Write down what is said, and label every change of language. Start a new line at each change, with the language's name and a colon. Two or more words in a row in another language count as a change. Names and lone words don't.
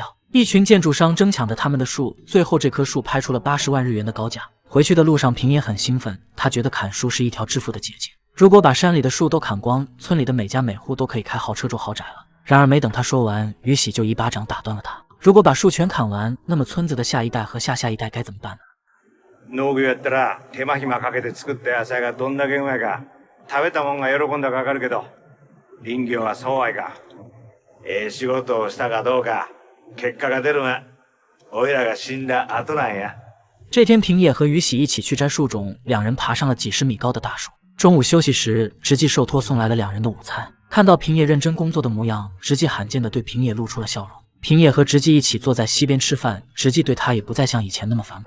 Chinese: 一群建筑商争抢着他们的树，最后这棵树拍出了80万日元的高价。回去的路上，平野很兴奋，他觉得砍树是一条致富的捷径。如果把山里的树都砍光，村里的每家每户都可以开豪车住豪宅了。然而没等他说完，于喜就一巴掌打断了他。如果把树全砍完，那么村子的下一代和下下一代该怎么办呢？
Japanese: 農業やったら手間暇かけて作った野菜がどんだけうまいか食べたもんが喜んだかわかるけど、林業はそうはいかん。仕事をしたかどうか結果が出るのはおいらが死んだ後なんや。
Chinese: 这天，平野和于喜一起去摘树种，两人爬上了几10米高的大树。中午休息时，直纪受托送来了两人的午餐。看到平野认真工作的模样，直纪罕见地对平野露出了笑容。平野和直纪一起坐在溪边吃饭，直纪对他也不再像以前那么反感。